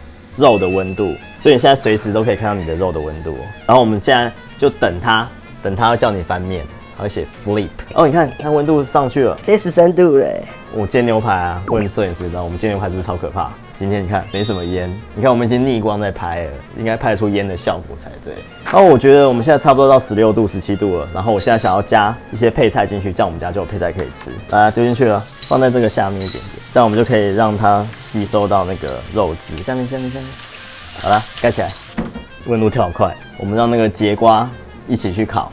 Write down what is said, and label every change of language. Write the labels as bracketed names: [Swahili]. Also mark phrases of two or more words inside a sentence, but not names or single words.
[Chinese] 肉的溫度，所以你現在隨時都可以看到你的肉的溫度。然後我們現在就等它會叫你翻面，它會寫 flip。你看溫度上去了，這13度了。我煎牛排啊，問攝影師知道，我們煎牛排是不是超可怕？今天你看沒什麼煙，你看我們已經逆光在拍了，應該拍出煙的效果才对。然後我覺得我們現在差不多到16度、17度了，然後我現在想要加一些配菜進去，這樣我們家就有配菜可以吃。來，丟進去了，放在這個下面一點點，這樣我們就可以讓它吸收到那個肉汁。下面。好了，蓋起來，溫度跳好快，我們讓那個節瓜一起去烤。